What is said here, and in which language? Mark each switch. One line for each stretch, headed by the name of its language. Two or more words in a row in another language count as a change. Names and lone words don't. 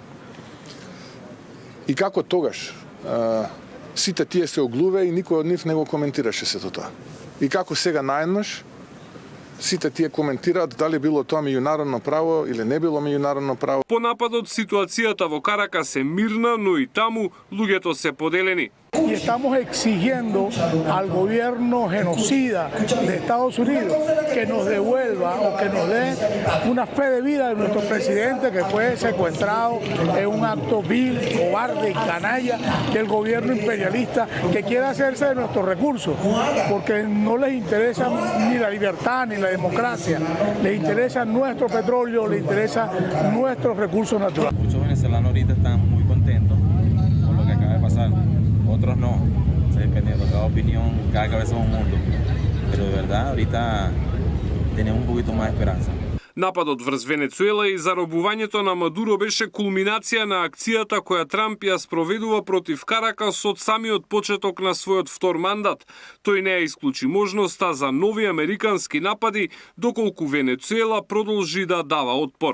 Macedonian: И како тогаш сите тие се оглуве и никој од нив не го коментираше сето тоа. И како сега наеднаш сите тие коментираат дали било тоа меѓународно право или не било меѓународно право. По нападот ситуацијата во Каракас е мирна, но и таму луѓето се поделени.
Spanish: Y estamos exigiendo al gobierno genocida de Estados Unidos que nos devuelva o que nos dé una fe de vida de nuestro presidente que fue secuestrado en un acto vil, cobarde y canalla del gobierno imperialista que quiere hacerse de nuestros recursos, porque no les interesa ni la libertad ni la democracia, les interesa nuestro petróleo, les interesa nuestros recursos naturales. Muchos venezolanos ahorita están muy contentos con lo que acaba de pasar. Otros no, dependiendo, cada opinión, cada cabeza es un mundo. Pero de verdad, ahorita tenemos un poquito más de esperanza.
Macedonian: Нападот врз Венецуела и заробувањето на Мадуро беше кулминација на акцијата која Трамп ја спроведува против Каракас од самиот почеток на својот втор мандат. Тој не ја исклучи можноста за нови американски напади, доколку Венецуела продолжи да дава отпор.